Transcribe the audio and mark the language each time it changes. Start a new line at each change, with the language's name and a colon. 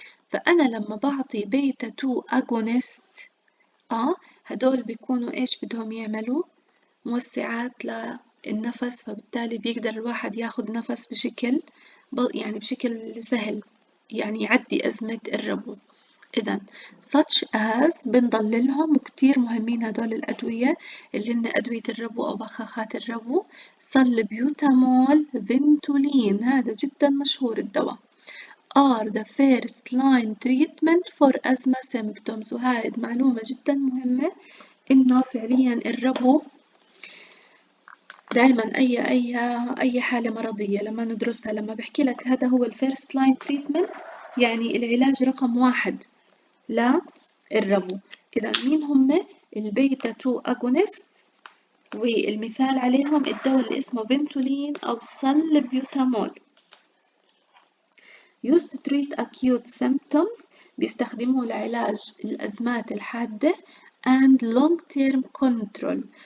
Arabic: فأنا لما بعطي بيتا 2 أجونست هدول بيكونوا إيش بدهم يعملوا؟ موسعات للنفس، فبالتالي بيقدر الواحد ياخد نفس بشكل يعني بشكل سهل، يعني يعدي أزمة الربو. إذا
English: such as
Arabic: بنضللهم وكتير مهمين هدول الأدوية اللي هن أدوية الربو أو بخاخات الربو. سلبيوتامول، فينتولين، هذا جدا مشهور الدواء.
English: are the first line treatment for asthma symptoms.
Arabic: وهاي معلومة جدا مهمة إنه فعليا الربو دائما أي حالة مرضية لما ندرسها لما بحكي لك هذا هو الفيرست لاين تريتمنت يعني العلاج رقم 1 للربو. إذا مين هم؟ البيتا 2 أجونست، والمثال عليهم الدواء اللي اسمه فينتولين أو سلبيوتامول.
English: used to treat acute symptoms
Arabic: بيستخدموه لعلاج الأزمات الحادة
English: and long term control.